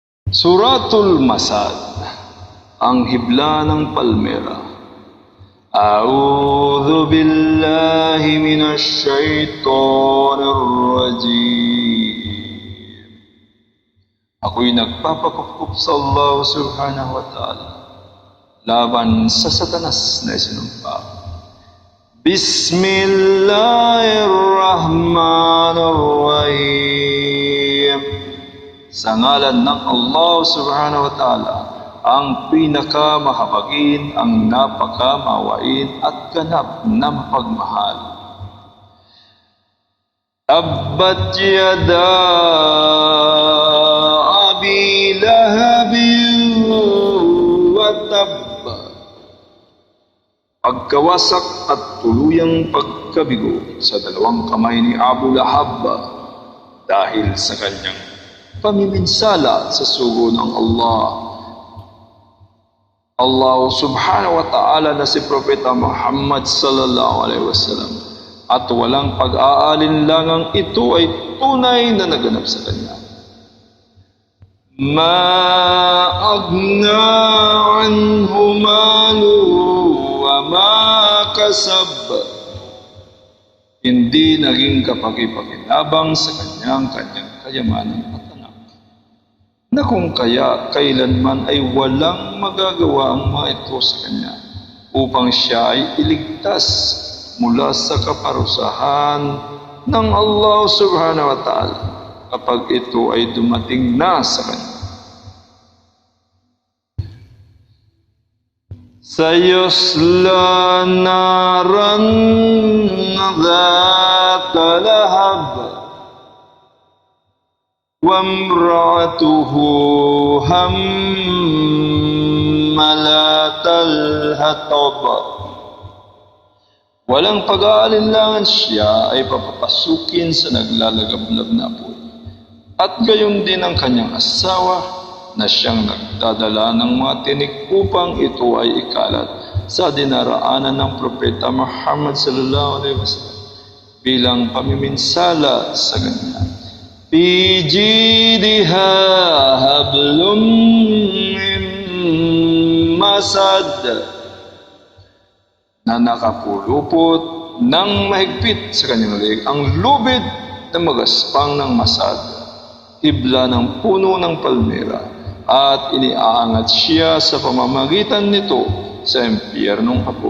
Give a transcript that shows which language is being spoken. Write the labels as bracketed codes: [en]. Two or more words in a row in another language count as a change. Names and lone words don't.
[tl] Suratul Masad, ang hibla ng palmera. [ar] أعوذ بالله من الشيطان الرجيم. [tl] Ako'y nagpapakupkup sa Allah [ar] سبحانه وتعالى [tl] laban sa Satanas na isinumpa. [ar] بسم الله الرحمن الرحيم. [tl] Sa ngalan ng Allah [ar] سبحانه وتعالى, [tl] ang pinakamahabagin, ang napakamawain at ganap na mapagmahal. [ar] تبت يدا أبي لهب وتب. [tl] Pagkawasak at tuluyang pagkabigo sa dalawang kamay ni Abu Lahab dahil sa kanyang pamiminsala sa sugo ng Allah [ar] سبحانه وتعالى [tl] na si Propeta Muhammad [ar] صلى الله عليه وسلم, [tl] at walang pag-aalinlangang ito ay tunay na naganap sa kanya. [ar] ما أغنى عنه ماله وما كسب. [tl] Hindi naging kapaki-pakinabang sa kanyang kayamanan at anak, na kung kaya kailanman ay walang magagawa ang mga ito sa kanya upang siya ay iligtas mula sa kaparusahan ng Allah [ar] سبحانه وتعالى [tl] kapag ito ay dumating na sa kanya. [ar] سيصلى نارا ذات لهب وامرأته حمالة الحطب. [tl] Walang pag-aalinlangan siya ay papapasukin sa naglalagablab na apoy, at gayon din ang kanyang asawa na siyang nagdadala ng mga tinik upang ito ay ikalat sa dinaraanan ng Propeta Muhammad [ar] صلى الله عليه وسلم [tl] bilang pamiminsala sa kanya. [ar] في جيدها حبل من مسد, [tl] na nakapulupot ng mahigpit sa kanyang leeg ang lubid na magaspang ng masad, hibla ng puno ng palmera, at iniaangat siya sa pamamagitan nito sa impyernong apoy.